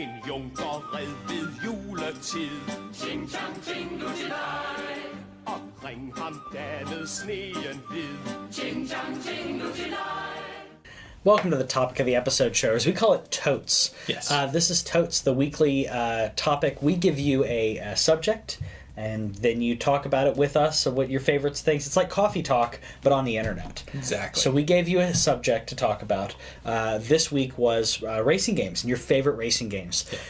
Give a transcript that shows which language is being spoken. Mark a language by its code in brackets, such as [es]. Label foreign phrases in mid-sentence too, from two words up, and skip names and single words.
[da] junker red ved juletid. Ching chang ching-lu-ti-lej. Og ring ham da med sneen hvid. Ching chang ching-lu-ti-lej. [en] Welcome to the topic of the episode show, as we call it TOTES. Yes. This is TOTES, the weekly topic. We give you a subject, and then you talk about it with us, of what your favorites things. It's like coffee talk, but on the internet. Exactly. So we gave you a subject to talk about. This week was racing games and your favorite racing games.